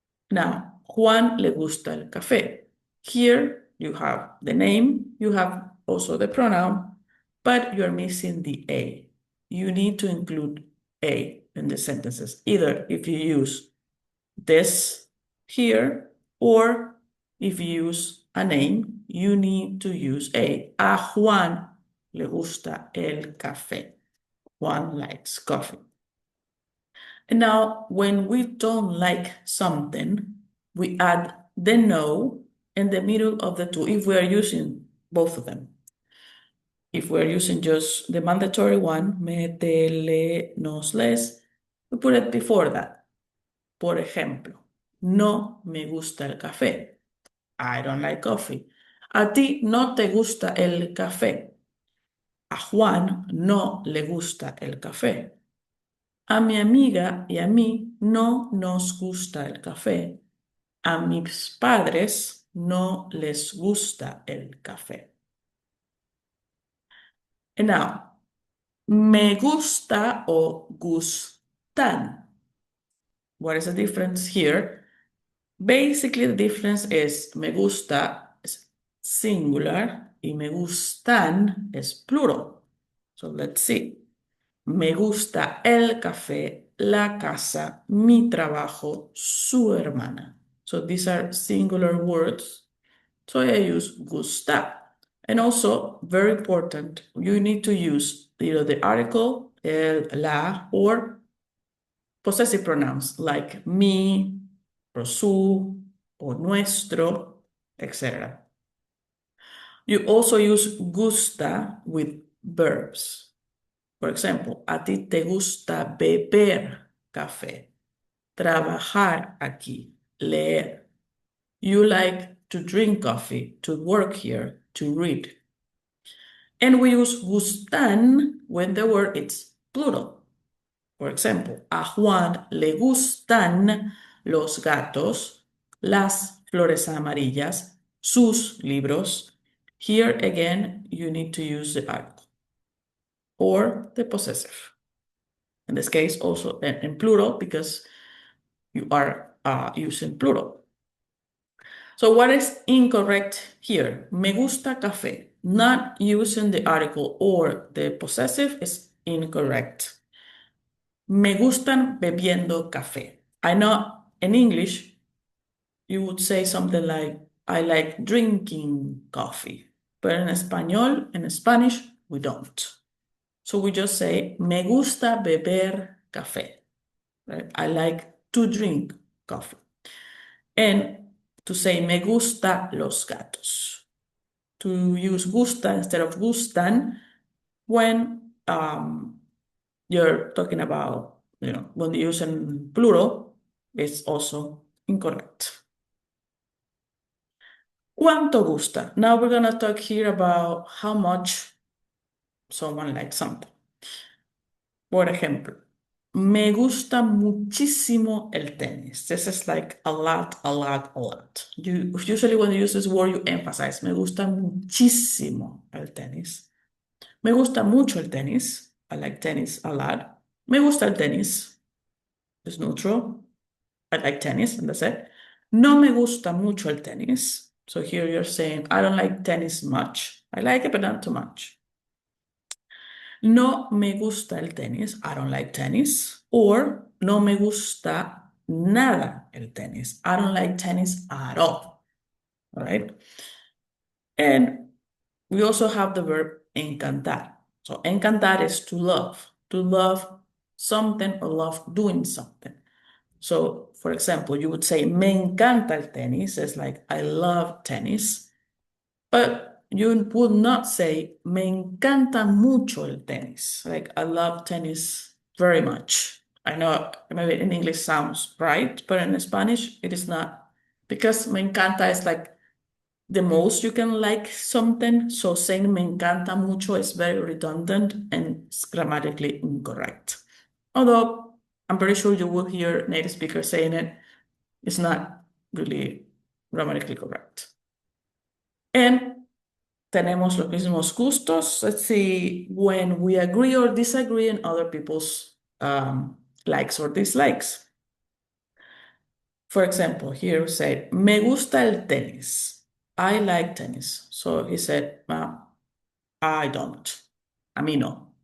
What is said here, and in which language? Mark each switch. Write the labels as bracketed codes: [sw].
[en] Now, [es] Juan le gusta el café. [en] Here you have the name, you have also the pronoun, but you're missing the a. You need to include a in the sentences, either if you use this here or if you use a name, you need to use a. [es] A Juan le gusta el café. [en] Juan likes coffee. And now, when we don't like something, we add the no in the middle of the two if we are using both of them. If we're using just the mandatory one, me, te, le, nos, les, we put it before that. [es] Por ejemplo, no me gusta el café. [en] I don't like coffee. [es] A ti no te gusta el café. A Juan no le gusta el café. A mi amiga y a mí no nos gusta el café. A mis padres no les gusta el café. [en] And now, me gusta o gustan. What is the difference here? Basically, the difference is [es] me gusta [en] is singular [es] y me gustan [en] is plural. So let's see. [es] Me gusta el café, la casa, mi trabajo, su hermana. [en] So these are singular words. So I use gusta. And also, very important, you need to use either the article, el, la, or possessive pronouns like mi, or su, or nuestro, etc. You also use gusta with verbs. For example, [es] a ti te gusta beber café, trabajar aquí, leer. [en] You like to drink coffee, to work here, to read. And we use gustan when the word is plural. For example, [es] a Juan le gustan los gatos, las flores amarillas, sus libros. [en] Here again, you need to use the article or the possessive. In this case, also in plural because you are using plural. So what is incorrect here? [es] Me gusta café. [en] Not using the article or the possessive is incorrect. [es] Me gustan bebiendo café. [en] I know in English, you would say something like, I like drinking coffee. But in español, in Spanish, we don't. So we just say, [es] me gusta beber café. [en] Right? I like to drink coffee. And to say, [es] me gusta los gatos. [en] To use gusta instead of gustan when you're talking about, when you use in plural, it's also incorrect. [es] ¿Cuánto gusta? [en] Now we're going to talk here about how much someone likes something. [es] Por ejemplo, me gusta muchísimo el tenis. [en] This is like a lot, a lot, a lot. Usually when you use this word, you emphasize, [es] me gusta muchísimo el tenis. Me gusta mucho el tenis. [en] I like tennis a lot. [es] Me gusta el tenis. [en] It's neutral. I like tennis, and that's it. [es] No me gusta mucho el tenis. [en] So here you're saying, I don't like tennis much. I like it, but not too much. [es] No me gusta el tenis. [en] I don't like tennis. [es] Or no me gusta nada el tenis. [en] I don't like tennis at all. All right. And we also have the verb encantar. So encantar is to love something or love doing something. So, for example, you would say, [es] me encanta el tenis. [en] It's like, I love tennis. But you would not say, [es] me encanta mucho el tenis. [en] Like, I love tennis very much. I know maybe in English sounds right, but in Spanish, it is not. Because me encanta is like the most you can like something. So saying [es] me encanta mucho [en] is very redundant and it's grammatically incorrect. Although I'm pretty sure you will hear native speakers saying it, it's not really grammatically correct. And [es] tenemos los mismos gustos. [en] Let's see when we agree or disagree in other people's likes or dislikes. For example, here we say, [es] me gusta el tenis. [en] I like tennis. So he said, I don't. [es] A mí no.